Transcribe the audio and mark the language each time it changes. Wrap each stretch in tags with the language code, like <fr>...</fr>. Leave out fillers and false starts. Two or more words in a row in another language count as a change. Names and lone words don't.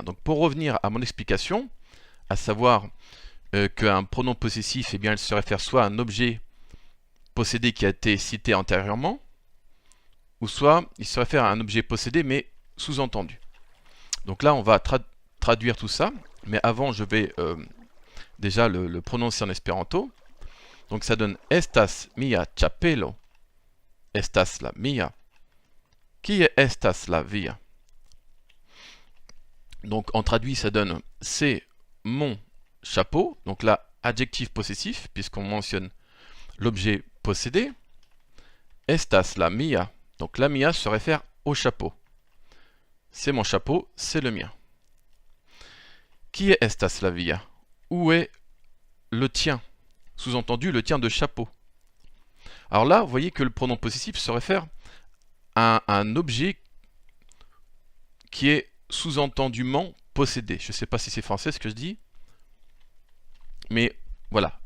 <fr>Donc pour revenir à mon explication, à savoir qu'un pronom possessif, eh bien, il se réfère soit à un objet possédé qui a été cité antérieurement, ou soit il se réfère à un objet possédé mais sous-entendu. Donc là, on va traduire tout ça, mais avant, je vais déjà le prononcer en espéranto. Donc ça donne</fr> <eo>estas mia chapelo, estas la mia, qui est estas la via.</eo> <fr>Donc en traduit, ça donne c'est mon chapeau. Donc là, adjectif possessif, puisqu'on mentionne l'objet possédé.</fr> <eo>Estas la mia.</eo> <fr>Donc</fr> <eo>la mia</eo> <fr>se réfère au chapeau. C'est mon chapeau, c'est le mien.</fr> <eo>Qui est estas la via?</eo> <fr>Où est le tien? Sous-entendu, le tien de chapeau. Alors là, vous voyez que le pronom possessif se réfère à un objet qui est sous-entendument possédé. Je ne sais pas si c'est français ce que je dis, mais voilà.</fr>